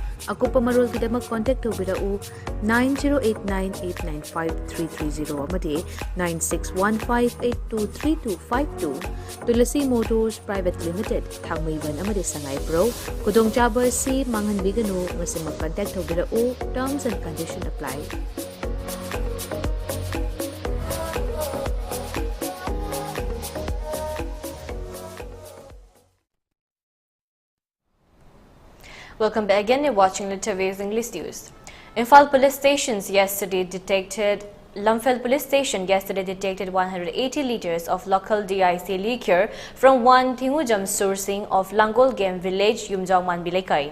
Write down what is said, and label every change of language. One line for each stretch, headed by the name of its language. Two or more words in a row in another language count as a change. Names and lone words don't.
Manipuri: Akupa marul kidamak contact tobirau 9089895330 amadi 9615823252 Tulasi Motors Private Limited Thangmaiban amadi Sangai Pro Kudong Chaba si Mangan Bigano masimag contact tobirau
English: terms and conditions apply. Welcome back again. You're watching ELITETV's English News. Imphal Police Station yesterday detected 180 liters of local DIC liquor from one Thingujam sourcing of Langol Game Village, Yumjangman Bilekai.